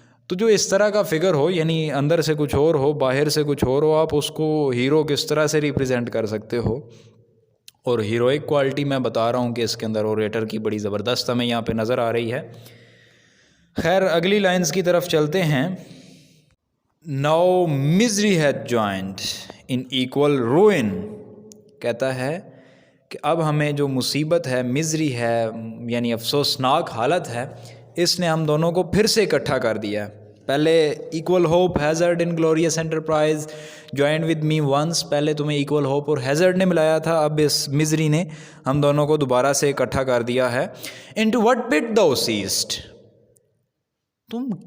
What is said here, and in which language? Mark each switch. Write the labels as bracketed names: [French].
[Urdu] تو جو اس طرح کا فگر ہو، یعنی اندر سے کچھ اور ہو، باہر سے کچھ اور ہو، آپ اس کو ہیرو کس طرح سے ریپرزینٹ کر سکتے ہو؟ اور ہیروئک کوالٹی میں بتا رہا ہوں کہ اس کے اندر اوریٹر کی بڑی زبردست ہمیں یہاں پہ نظر آ رہی ہے. خیر اگلی لائنز کی طرف چلتے ہیں. [English] Now misery had joined in equal ruin. [Urdu] کہتا ہے کہ اب ہمیں جو مصیبت ہے، مزری ہے، یعنی افسوسناک حالت ہے، اس نے ہم دونوں کو پھر سے اکٹھا کر دیا. پہلے [English] equal hope hazard in glorious enterprise joined with me once, [Urdu] پہلے تمہیں ایکول ہوپ اور ہیزرڈ نے ملایا تھا، اب اس مزری نے ہم دونوں کو دوبارہ سے اکٹھا کر دیا ہے. Into what put [English] thou seest، [Urdu] تم